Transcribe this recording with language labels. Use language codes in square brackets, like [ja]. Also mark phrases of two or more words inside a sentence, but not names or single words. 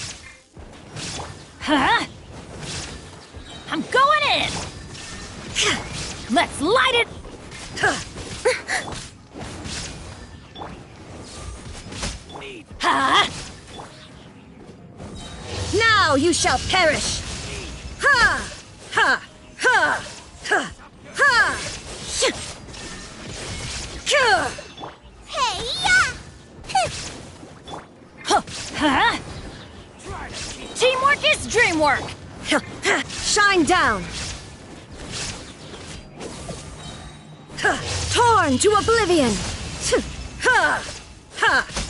[en] Huh? I'm going in! Let's light it! Huh? Now you shall perish! Ha! Ha! Ha! Ha! Ha! Hey, ya! Huh? Teamwork is dreamwork! Shine down! Torn to oblivion! Ha! Ha!